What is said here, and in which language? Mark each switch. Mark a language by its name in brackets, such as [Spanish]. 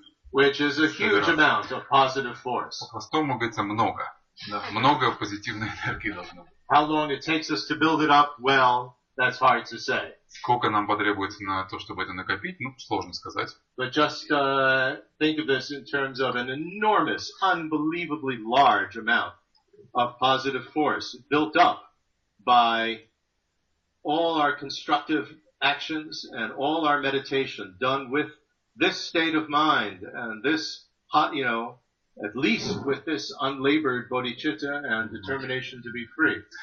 [English] which is a huge amount of positive force. [Russian] По-простому говорится много, да, много позитивной энергии должно быть. [English] How long it takes us to build it up, well, that's hard to say. [Russian] Сколько нам потребуется на то, чтобы это накопить, ну, сложно сказать. [English] But just think of this in terms of an enormous, unbelievably large amount of positive force built up by all our constructive actions and all our meditation done with this state of mind and this, at least with this unlabored bodhicitta and determination to be free.